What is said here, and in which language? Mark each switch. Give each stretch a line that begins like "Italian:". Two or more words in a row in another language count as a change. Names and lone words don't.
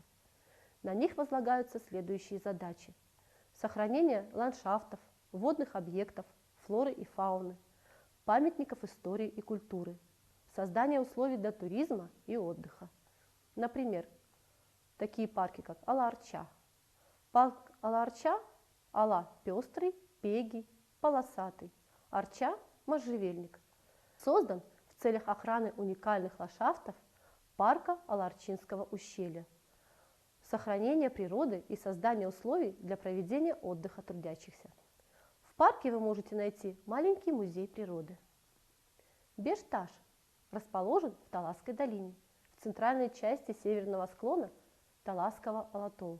Russian: На них возлагаются следующие задачи: сохранение ландшафтов, водных объектов, флоры и фауны, памятников истории и культуры, создание условий для туризма и отдыха. Например, такие парки, как Ала-Арча. Парк Ала-Арча – Ала – пестрый, пегий, полосатый, Арча – можжевельник. Создан в целях охраны уникальных ландшафтов парка Ала-Арчинского ущелья, сохранения природы и создания условий для проведения отдыха трудящихся. В парке вы можете найти маленький музей природы. Бешташ расположен в Таласской долине, в центральной части северного склона Таласского алатолла.